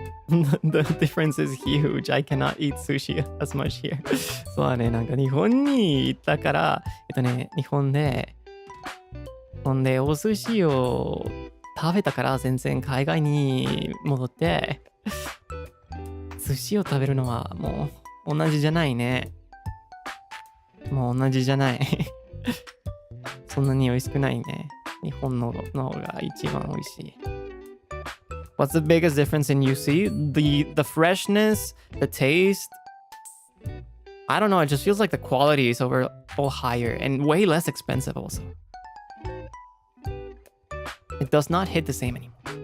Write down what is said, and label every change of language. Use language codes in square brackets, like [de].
[en] The difference is huge. I cannot eat sushi as much here. [ja] そうだね、なんか日本に行ったから、日本でお寿司を食べたから全然海外に戻って寿司を食べるのはもう同じじゃないね。もう同じじゃない。そんなに美味しくないね。日本の方が一番美味しい。 [en] What's the biggest difference in UC? The freshness, the taste. I don't know, it just feels like the quality is all higher and way less expensive also. It does not hit the same anymore.